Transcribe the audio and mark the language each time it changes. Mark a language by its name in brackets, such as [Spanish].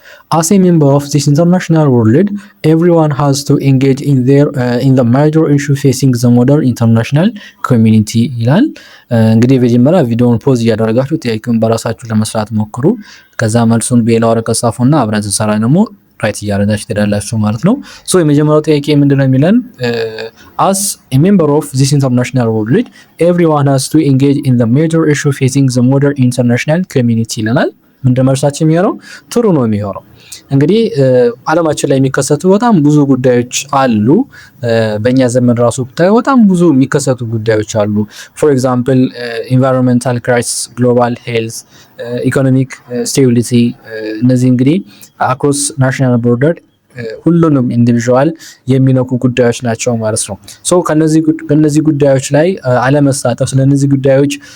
[English] As a member of this international world, everyone has to engage in the major issue facing the modern international community [Amharic] ይላል። እንግዲህ በመጀመሪያ ቪዲዮውን ፖዝ እያደረጋችሁ ጥያቄውን በራሳችሁ ለመስራት ሞክሩ። ከዛ መልሱን በሌላ ወረቀት ጻፉና አብረን እንሰራ ደግሞ ራይት እያደረጋችሁ ትሄዳላችሁ ማለት ነው። የመጀመሪያው ጥያቄ ምንድነው የሚለን? [English] As a member of this international world, everyone has to engage in the major issue facing the modern international community [Amharic] ይለናል። ምንድነው መልሳችን የሚሆነው? ትሩ ነው የሚሆነው። እንግዲህ ዓለማችን ላይ የሚከሰቱ በጣም ብዙ ጉዳዮች አሉ። በእኛ ዘመን ራሱ ብታዩ በጣም ብዙ የሚከሰቱ ጉዳዮች አሉ። [English] ፎር ኤግዛምፕል ኢንቫይሮንመንታል ክራይሲስ፣ ግሎባል ሄልዝ፣ ኢኮኖሚክ ስቴቢሊቲ። [Amharic] እነዚህ እንግዲህ አክሮስ ናሽናል ቦርደር ሁሉንም ኢንዲቪዥዋል የሚነኩ ጉዳዮች ናቸው ማለት ነው። ከነዚህ ጉዳዮች ላይ አለመሳተፍ፣ ስለነዚህ ጉዳዮች